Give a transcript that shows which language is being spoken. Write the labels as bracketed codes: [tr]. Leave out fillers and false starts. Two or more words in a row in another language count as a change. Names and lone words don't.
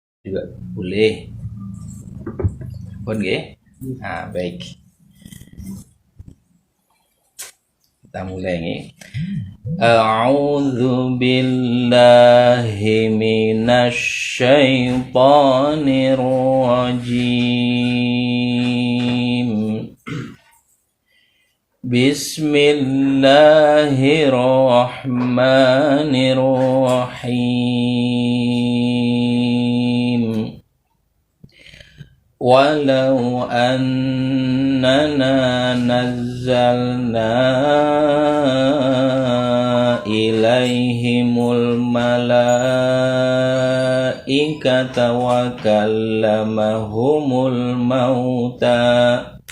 [id] juga boleh. [jv] Pun nggih. [id] Nah, baik. Kita mulai nggih. [ar] أعوذ بالله من الشيطان الرجيم. بسم الله الرحمن الرحيم. ولو أننا نزلنا إليهم الملائكة وكلمهم الموتى